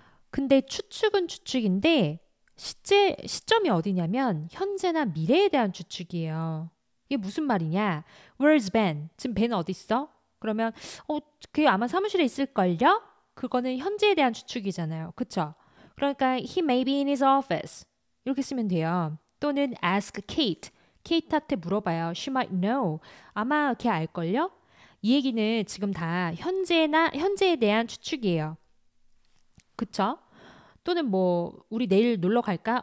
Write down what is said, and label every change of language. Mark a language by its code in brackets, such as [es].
[ko] 근데 추측은 추측인데 시점이 어디냐면 현재나 미래에 대한 추측이에요. 이게 무슨 말이냐? [en] Where's Ben? [ko] 지금 Ben 어디 있어? 그러면 그게 아마 사무실에 있을걸요? 그거는 현재에 대한 추측이잖아요. 그쵸? 그러니까 [en] he may be in his office. [ko] 이렇게 쓰면 돼요. 또는 [en] ask Kate. [ko] 케이트한테 물어봐요. [en] She might know. [ko] 아마 걔 알걸요? 이 얘기는 지금 다 현재에 대한 추측이에요. 그쵸? 또는 뭐 우리 내일 놀러 갈까?